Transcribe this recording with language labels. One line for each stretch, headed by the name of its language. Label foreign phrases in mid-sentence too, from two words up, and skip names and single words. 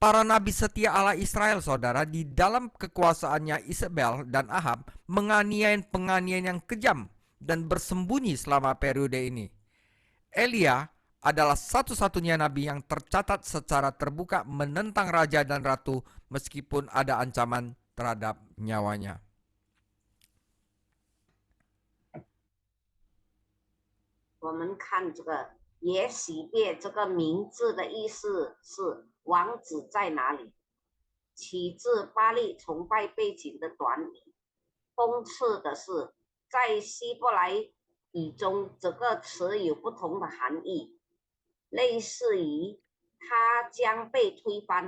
Indonesian: para nabi setia Allah Israel, saudara, di dalam kekuasaannya Isabel dan Ahab menganiaya penganiayaan yang kejam dan bersembunyi selama periode ini. Elia adalah satu-satunya nabi yang tercatat secara terbuka menentang raja dan ratu meskipun ada ancaman terhadap nyawanya.
Chinese: 我们看这个耶洗别这个名字的意思是王子在哪里，起自巴力崇拜背景的短语。讽刺的是，在希伯来语中，这个词有不同的含义，类似于他将被推翻。